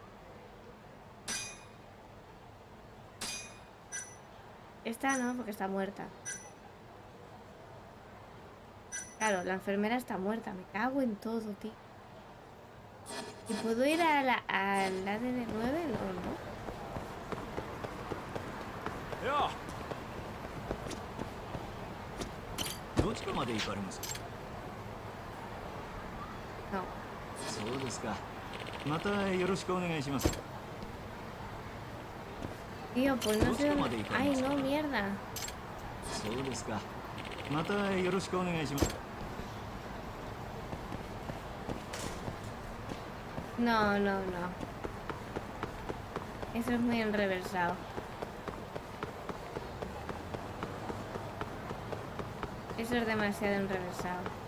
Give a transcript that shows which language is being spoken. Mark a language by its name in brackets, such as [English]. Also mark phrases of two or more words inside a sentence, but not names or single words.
[Spanish] Esta no, porque está muerta. Claro, la enfermera está muerta. Me cago en todo, tío. ¿Y puedo ir al ADN 9? No, no. No. [Japanese] そうですか。またよろしくお願いします。 [Spanish] Tío, pues no sé dónde... ¡Ay, no, mierda! [Japanese] そうですか。またよろしくお願いします。 [Spanish] No, no, no. Eso es muy enreversado. Eso es demasiado enreversado.